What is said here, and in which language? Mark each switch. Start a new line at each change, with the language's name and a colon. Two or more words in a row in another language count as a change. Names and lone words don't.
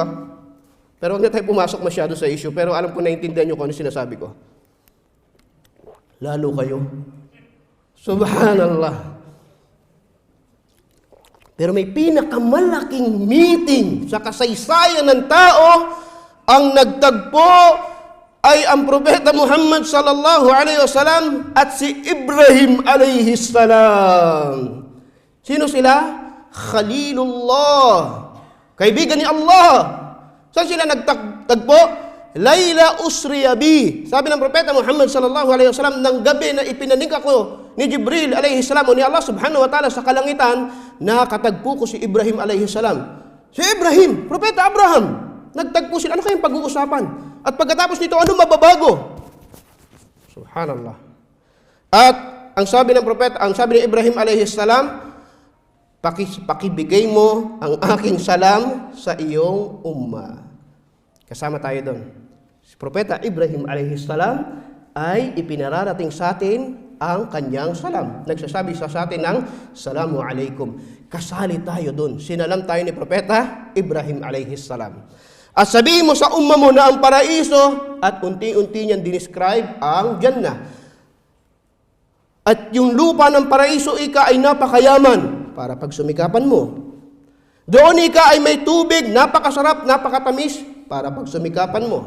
Filipino: Pero huwag na tayo pumasok masyado sa issue, pero alam ko naiintindihan nyo kung ano sinasabi ko. Lalo kayo. Subhanallah. Pero may pinakamalaking meeting sa kasaysayan ng tao, ang nagtagpo ay ang Propeta Muhammad
Arabic: صلى الله عليه وسلم
Filipino: at si Ibrahim
Arabic: عليه السلام.
Filipino: Sino sila? Khalilullah. Kaibigan ni Allah. Saan sila nagtagpo?
Arabic: ليلة أسري بي.
Filipino: Sabi ng Propeta Muhammad
Arabic: صلى الله عليه وسلم,
Filipino: ng gabi na ipinanig ako ni Jibril
Arabic: عليه السلام
Filipino: o ni Allah
Arabic: سبحانه وتعالى
Filipino: sa kalangitan, nakatagpo ko si Ibrahim alaihi salam. Si Ibrahim, Propeta Abraham, nagtagpo sila. Ano kayang pag-uusapan? At pagkatapos nito, ano mababago? Subhanallah. At ang sabi ng Propeta, ang sabi ni Ibrahim
Arabic: عليه السلام,
Filipino: pakibigay mo ang aking salam sa iyong umma. Kasama tayo doon. Si Propeta Ibrahim
Arabic: عليه السلام
Filipino: ay ipinararating sa atin ang kanyang salam. Nagsasabi sa atin ng
Arabic: سلام عليكم.
Filipino: Kasali tayo doon. Sinalam tayo ni Propeta Ibrahim
Arabic: عليه السلام.
Filipino: At sabihin mo sa umma mo na ang paraiso at unti-unti niyang dinescribe ang Jannah. At yung lupa ng paraiso ika ay napakayaman para pagsumikapan mo. Doon ika ay may tubig, napakasarap, napakatamis para pagsumikapan mo.